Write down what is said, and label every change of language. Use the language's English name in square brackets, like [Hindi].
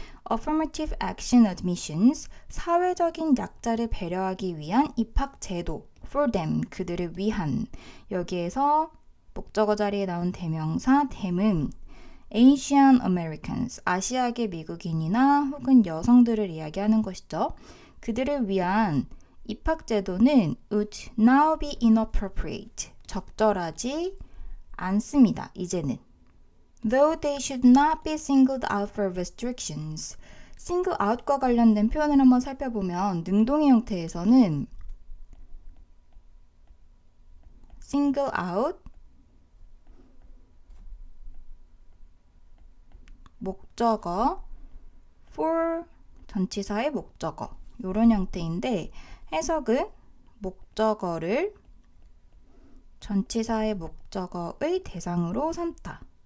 [Korean] Affirmative Action Admissions, 사회적인 약자를 배려하기 위한 입학 제도 [English] for them, [Korean] 그들을 위한 여기에서 목적어 자리에 나온 대명사 them은 Asian Americans, 아시아계 미국인이나 혹은 여성들을 이야기하는 것이죠. 그들을 위한 입학제도는 [English] would now be inappropriate, [Korean] 적절하지 않습니다. 이제는. [English] Though they should not be singled out for restrictions. [Korean] single out과 관련된 표현을 한번 살펴보면 능동의 형태에서는 single out 목적어 for 전치사의 목적어 이런 형태인데 해석은 목적어를 전치사의 목적어의 대상으로 삼다.